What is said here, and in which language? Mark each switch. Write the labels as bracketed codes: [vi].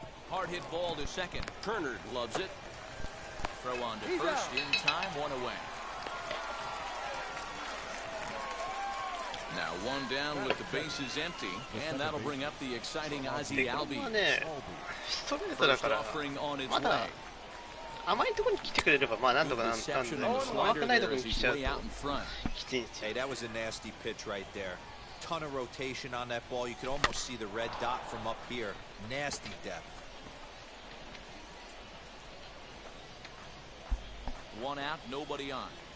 [en] Hard hit ball to second. Turner gloves it. Throw on to first in time, one away. Now one down with the bases empty, and that'll bring up the exciting Ozzie Albies. [ja] ストレートだからまだ甘いところに来てくれればまあなんとかなんだけど、甘くないところに来ちゃうときついんですよ。 [en] Hey, that was a nasty pitch right there. Ton of rotation on that ball. You could almost see the red dot from up here. Nasty depth. One out, nobody on.